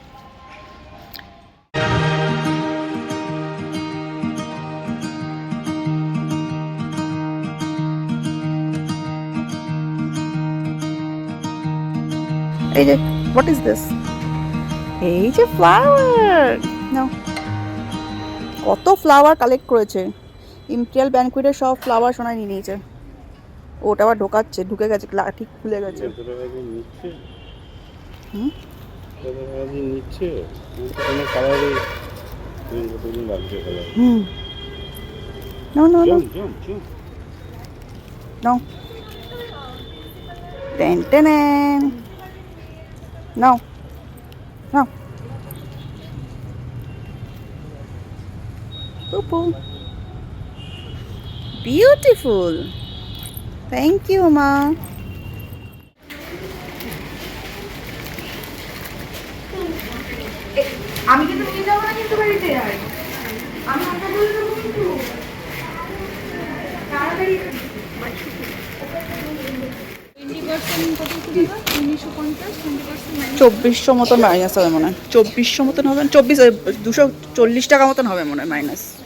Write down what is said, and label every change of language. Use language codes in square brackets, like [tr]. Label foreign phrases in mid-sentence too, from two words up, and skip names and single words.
[bn] এই যে [en] what is this, [bn] এই যে ফ্লাওয়ার, নাও কত ফ্লাওয়ার কালেক্ট করেছে। ইম্পেরিয়াল ব্যানকুয়েটের সব ফ্লাওয়ার সোনা নিয়ে নিয়েছে। ওটা আবার ঢোকাচ্ছে, ঢুকে গেছে, ঠিক খুলে গেছে। [en] No, no, no. No. Ten, ten, ten. No. No. Poo-poo. Beautiful. Thank you, Ma. [bn] আমি কিন্তু নিয়ে যাবো না কিন্তু বাড়িতে, আমি আপনার বলে দেবো কিন্তু তাড়াতাড়ি। 2400 মতন মাইনাস হবে মনে হয়, 2400 মতন হবে, 240 টাকা মতন হবে মনে হয় মাইনাস।